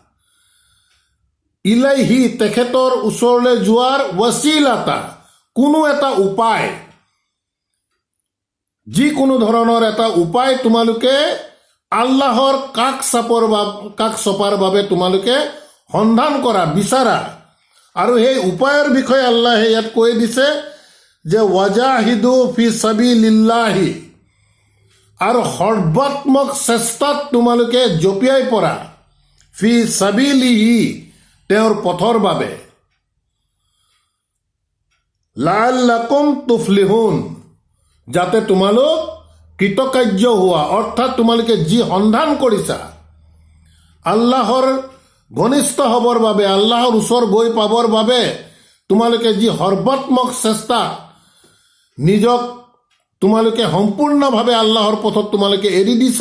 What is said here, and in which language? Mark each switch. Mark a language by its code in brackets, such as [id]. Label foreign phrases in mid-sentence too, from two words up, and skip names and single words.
[as] ইলাইহি তেখেতৰ ওচৰলৈ যোৱাৰ, ৱাছিলাতা কোনো এটা উপায়, যিকোনো ধৰণৰ এটা উপায় তোমালোকে আল্লাহৰ কাষ চপাৰ বাবে তোমালোকে সন্ধান কৰা, বিচাৰা। আৰু সেই উপায়ৰ বিষয়ে আল্লাহে ইয়াত কৈ দিছে যে [ar] وجاهدوا في سبيل الله, [as] আৰু সৰ্বাত্মক চেষ্টাত তোমালোকে জঁপিয়াই পৰা, [ar] في سبيله, [as] তেওঁৰ পথৰ বাবে, [ar] لعلكم تفلحون, [as] যাতে তোমালোক কৃতকাৰ্য হোৱা। অৰ্থাৎ তোমালোকে যি সন্ধান কৰিছা আল্লাহৰ ঘনিষ্ঠ হ'বৰ বাবে, আল্লাহৰ ওচৰ গৈ পাবৰ বাবে তোমালোকে যি সৰ্বাত্মক চেষ্টা, নিজক তোমালোকে সম্পূৰ্ণভাৱে আল্লাহৰ পথত তোমালোকে এৰি দিছা।